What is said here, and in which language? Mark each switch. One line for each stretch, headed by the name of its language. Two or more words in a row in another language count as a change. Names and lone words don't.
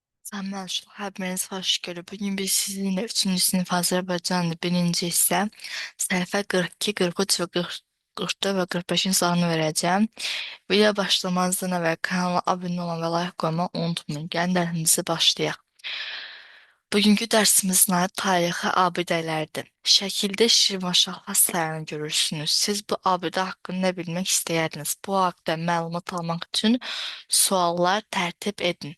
Turkish: Merhaba, hepiniz hoş geldiniz. Bugün biz sizinle 3. sınıf Azerbaycanlı birinci ise sayfa 42, 43 ve 44 ve 45'in sonunu vereceğim. Video başlamazdan evvel kanala abone olmayı ve like koymayı unutmayın.
Azerbaijani: Gəlin dərsimizi başlayaq. Bugünkü dərsimizin adı tarixi abidələrdir. Şəkildə Şirvanşahlar sarayını görürsünüz. Siz bu abidə haqqında nə bilmək istəyərdiniz? Bu haqda məlumat almaq üçün suallar tərtib edin.